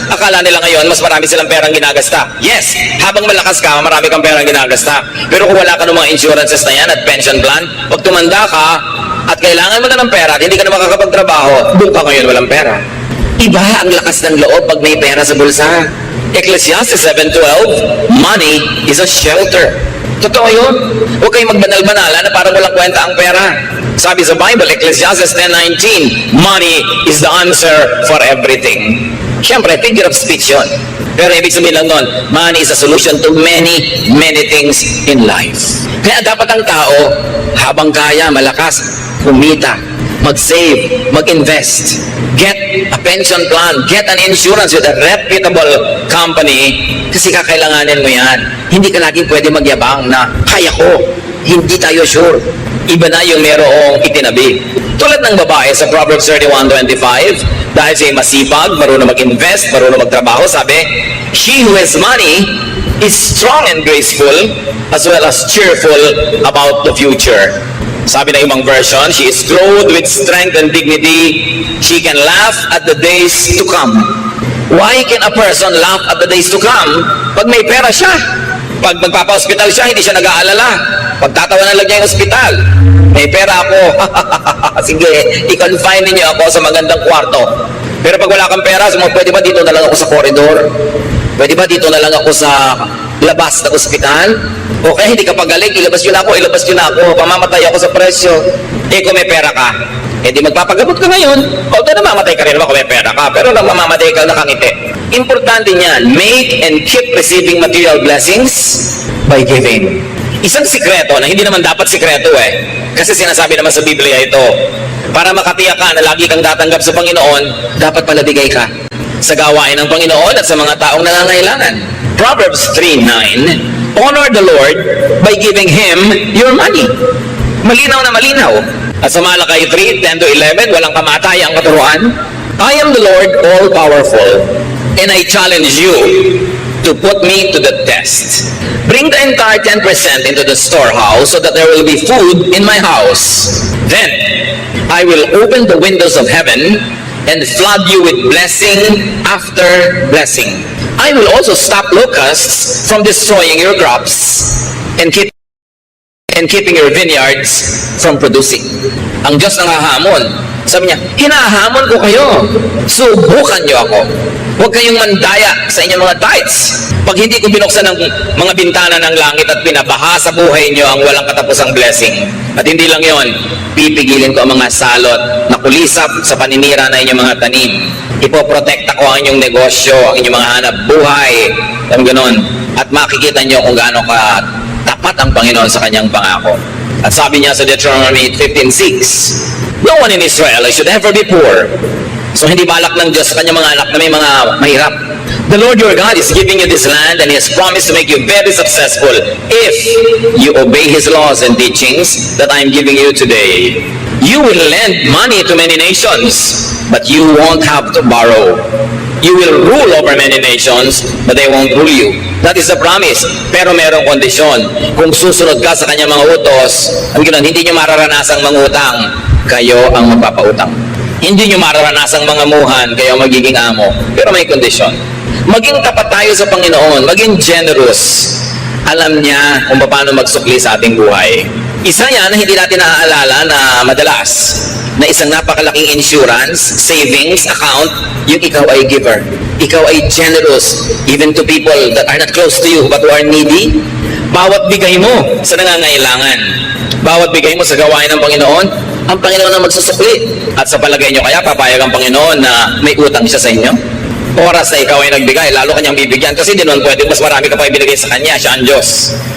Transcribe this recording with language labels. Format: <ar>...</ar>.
<tl>Akala nila ngayon, mas marami silang perang ginagasta. Yes, habang malakas ka, marami kang perang ginagasta. Pero kung wala ka ng mga insurances na yan at pension plan, pag tumanda ka at kailangan mo na ng pera at hindi ka na makakapagtrabaho, doon ka ngayon walang pera. Iba ang lakas ng loob pag may pera sa bulsa.</tl> <en>Ecclesiastes 7:12, money is a shelter.</en> <tl>Totoo yun. Huwag kayong magbanal-banala na parang walang kwenta ang pera. Sabi sa Bible,</tl> <en>Ecclesiastes 10:19, money is the answer for everything.</en> <tl>Siyempre, figure of speech yun. Pero ibig sabihin lang nun,</tl> <en>money is a solution to many things in life.</en> <tl>Kaya dapat ang tao, habang kaya, malakas, kumita.</tl> <en>mag-save, mag-invest, get a pension plan, get an insurance with a reputable company</en> <tl>kasi kakailanganin mo yan. Hindi ka laging pwede magyabang na kaya ko, hindi tayo sure. Iba na yung merong itinabi. Tulad ng babae sa Proverbs 31:25, dahil siya masipag, marunong mag-invest, marunong magtrabaho, sabi,</tl> <en>she who has money is strong and graceful as well as cheerful about the future.</en> <tl>Sabi na ibang version,</tl> <en>she is clothed with strength and dignity. She can laugh at the days to come. Why can a person laugh at the days to come?</en> <tl>Pag may pera siya. Pag magpapa-hospital siya, hindi siya nag-aalala. Pagtatawanan lang niya yung hospital. May pera ako. Sige, i-confine niyo ako sa magandang kwarto. Pero pag wala kang pera, pwede ba dito na lang ako sa corridor? Pwede ba dito na lang ako sa labas ng ospital? Okay, hindi ka pagaling, ilabas yun ako, pamamatay ako sa presyo. Kung may pera ka, di magpapagamot ka ngayon. Although namamatay ka rin naman kung may pera ka, pero nang mamamatay ka nakangiti. Importante niyan,</tl> <en>make and keep receiving material blessings by giving.</en> <tl>Isang sikreto na hindi naman dapat sikreto kasi sinasabi naman sa Biblia ito, para makatiyak ka na lagi kang tatanggap sa Panginoon, dapat pala bigay ka sa gawain ng Panginoon at sa mga taong nangangailangan.</tl> <en>Proverbs 3:9, honor the Lord by giving Him your money.</en> <tl>Malinaw na malinaw. At sa Malakay 3:10-11, walang kamatayang katuruan.</tl> <en>I am the Lord all-powerful, and I challenge you to put me to the test. Bring the entire 10% into the storehouse so that there will be food in my house. Then I will open the windows of heaven and flood you with blessing after blessing. I will also stop locusts from destroying your crops and keeping your vineyards from producing.</en> <tl>Ang Diyos nanghahamon. Sabi niya, hinahamon ko kayo. Subukan niyo ako. Huwag kayong mandaya sa inyong mga tithes. Pag hindi ko binuksan ang mga bintana ng langit at pinabaha sa buhay niyo ang walang katapusang blessing. At hindi lang yon, pipigilin ko ang mga salot na kulisap sa paninira na inyong mga tanim. Ipoprotekta ko ang inyong negosyo, ang inyong mga hanap buhay. Ang ganon. At makikita niyo kung gaano ka tapat ang Panginoon sa kanyang pangako. At sabi niya sa</tl> <en>Deuteronomy 15:6, no one in Israel should ever be poor.</en> <tl>So hindi balak ng Diyos sa kanyang mga anak na may mga mahirap.</tl> <en>The Lord your God is giving you this land and He has promised to make you very successful if you obey His laws and teachings that I am giving you today. You will lend money to many nations, but you won't have to borrow. You will rule over many nations, but they won't rule you. That is the promise.</en> <tl>Pero merong kondisyon. Kung susunod ka sa kanyang mga utos, hindi nyo mararanasang mangutang, kayo ang magpapautang. Hindi nyo mararanasang mangamuhan, kayo ang magiging amo. Pero may kondisyon. Maging tapat tayo sa Panginoon, maging generous. Alam niya kung paano magsukli sa ating buhay. Isa yan na hindi natin naaalala na madalas, na isang napakalaking insurance, savings account, yung ikaw ay giver. Ikaw ay</tl> <en>generous, even to people that are not close to you but who are needy.</en> <tl>Bawat bigay mo sa nangangailangan, bawat bigay mo sa gawain ng Panginoon, ang Panginoon ang magsusukli. At sa palagay nyo kaya, papayag ang Panginoon na may utang siya sa inyo? Oras na ikaw ay nagbigay, lalo kanyang bibigyan kasi di naman pwede, mas marami ka pa ibinigay sa kanya, siya ang Diyos.</tl>